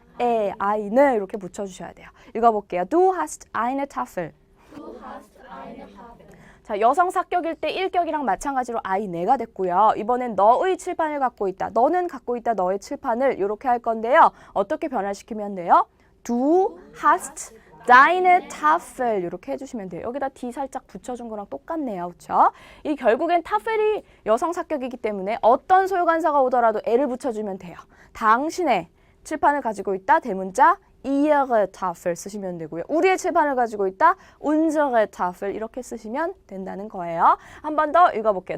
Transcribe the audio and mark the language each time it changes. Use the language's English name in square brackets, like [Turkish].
[Korean] eine 이렇게 붙여주셔야 돼요. 읽어볼게요. [German] Du hast eine Tafel. [Korean] 자, 여성 사격일 때 일격이랑 마찬가지로 eine가 됐고요. 이번엔 너의 칠판을 갖고 있다. 너는 갖고 있다. 너의 칠판을 이렇게 할 건데요. 어떻게 변화시키면 돼요? [German] Du hast deine Tafel [Korean] 이렇게 해주시면 돼요. 여기다 D 살짝 붙여준 거랑 똑같네요. 그렇죠? 이 결국엔 타펠이 여성 사격이기 때문에 어떤 소유관사가 오더라도 L을 붙여주면 돼요. 당신의 칠판을 가지고 있다. 대문자 [German] ihre Tafel [Korean] 쓰시면 되고요. 우리의 칠판을 가지고 있다. [German] unsere Tafel [Korean] 이렇게 쓰시면 된다는 거예요. 한 번 더 읽어볼게요.